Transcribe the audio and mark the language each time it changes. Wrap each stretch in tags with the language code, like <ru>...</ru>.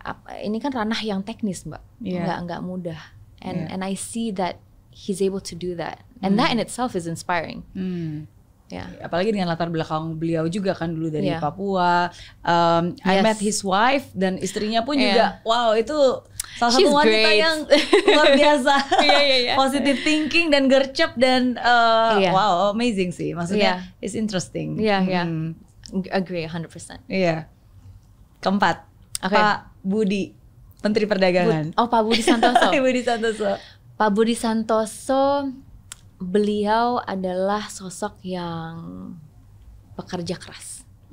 <id>Ini kan ranah yang teknis Mbak, nggak mudah.</id> <en>And I see that he's able to do that, and that in itself is inspiring.</en> <id>Apalagi dengan latar belakang beliau juga kan dulu dari Papua.</id> <en>I met his wife</en> <id>dan istrinya pun juga, wow itu salah satu wanita yang luar biasa.</id> <en>Positive thinking</en> <id>dan gercep dan wow amazing sih. Maksudnya</id> <en>it's interesting. Agree 100%.</en> <id>Keempat, Pak Budi, Menteri Perdagangan. Pak Budi Santoso. Pak Budi Santoso, beliau adalah sosok yang pekerja keras.</id>